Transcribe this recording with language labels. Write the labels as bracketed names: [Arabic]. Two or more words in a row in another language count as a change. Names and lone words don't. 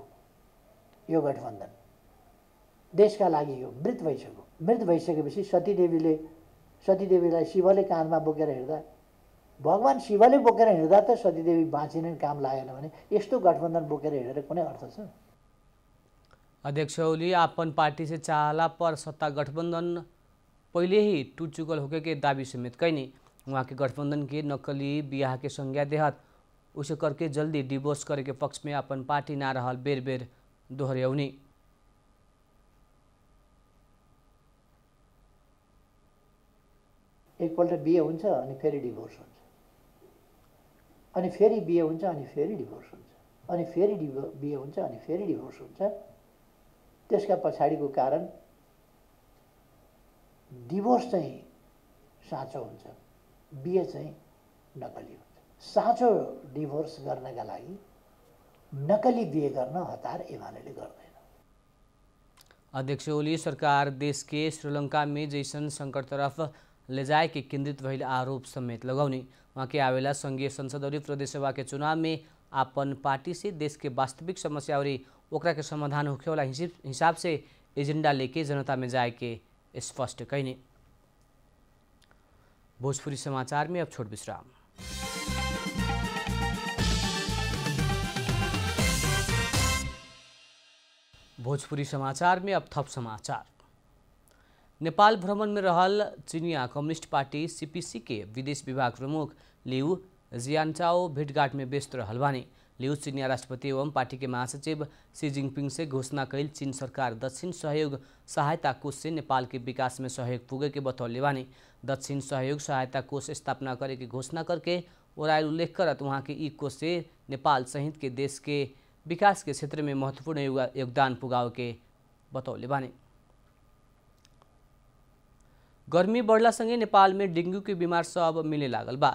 [Nepali] यो गठबन्धन देशका लागि यो मृत भइसक्यो। मृत भइसकेपछि सतीदेवीलाई शिवले काँधमा बोकेर हिँड्दा, भगवान् शिवले बोकेर हिँड्दा त सतीदेवी बाँचिने काम लागेन भने यस्तो गठबन्धन बोकेर हिँडेर कुनै अर्थ छ? [Bhojpuri] अध्यक्ष ओली आपन पार्टी से चाहला पर सत्ता गठबंधन पहले ही टूट चुकल होके के दावी समेत कैनी। वहाँ के गठबंधन के नकली बियाह के संज्ञा देहत उसे करके जल्दी डिवोर्स करे के पक्ष में अपन पार्टी ना रहल बेर बेर दोहर्याउनी। [Nepali] एकपल्ट बिहे हुन्छ अनि फेरि डिभोर्स हुन्छ, अनि फेरि बिहे हुन्छ अनि फेरि डिभोर्स हुन्छ, अनि फेरि बिहे हुन्छ अनि फेरि डिभोर्स हुन्छ। त्यसका पछाडिको कारण डिभोर्स चाहिँ साँचो हुन्छ, बिहे चाहिँ नकली हुन्छ। साँचो डिभोर्स गर्नका लागि नकली बिहे गर्न हतार एमाले गर्दैन। [Bhojpuri] अध्यक्ष ओली सरकार देश के श्रीलंका में जैसन संकट तरफ ले जाए के केंद्रित भइल आरोप समेत लगाउने। वहाँ के आवेला संघीय संसद और प्रदेश सभा के चुनाव में आपन पार्टी से देश के वास्तविक समस्या और ओकरा के समाधान होखे वाला हिसाब से एजेंडा लेके जनता में जाए के स्पष्ट कहने। भोजपुरी समाचार में अब छोट विश्राम। भोजपुरी समाचार में अब थप समाचार। नेपाल भ्रमण में रहल चीनिया कम्युनिस्ट पार्टी सीपीसी के विदेश विभाग प्रमुख लिउ जियानचाओ भेटघाट में व्यस्त रहल बानी। लिउ चीनिया राष्ट्रपति एवं पार्टी के महासचिव शी जिनपिंग से घोषणा कैल चीन सरकार दक्षिण सहयोग सहायता कोष से नेपाल के विकास में सहयोग पुगे के बतौले बानी। दक्षिण सहयोग सहायता कोष स्थापना करे की घोषणा करके ओरायल उल्लेख करत वहाँ के ई कोष से नेपाल सहित के देश के विकास के क्षेत्र में महत्वपूर्ण योगदान पुगाव के बतौले बानी। गर्मी बढ़लासँगै नेपाल में डेंगू के बीमार सब मिले लागल बा।